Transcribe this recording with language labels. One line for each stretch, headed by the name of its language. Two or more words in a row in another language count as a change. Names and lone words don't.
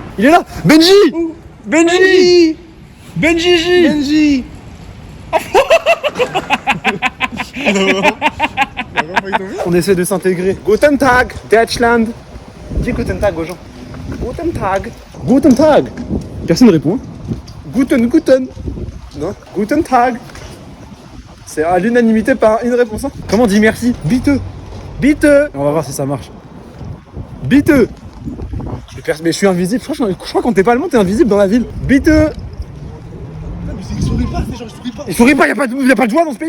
French: Il est là. Benji. Benji. Benji. Benji. On essaie de s'intégrer.
German: Guten Tag, Deutschland.
French: Dis
German: Guten Tag
French: aux gens.
German: Guten Tag. Guten Tag.
French: Personne ne répond. Hein.
German: Guten. Non. Guten Tag.
French: C'est à l'unanimité par une réponse. Hein. Comment on dit merci? Biteux. On va voir si ça marche. Biteux. Mais je suis invisible. Je crois qu'on t'es pas allemand, t'es invisible dans la ville. Biteux. Il sourit pas, ces gens, ils sourient pas. Il sourit pas, y a pas de joie dans ce pays.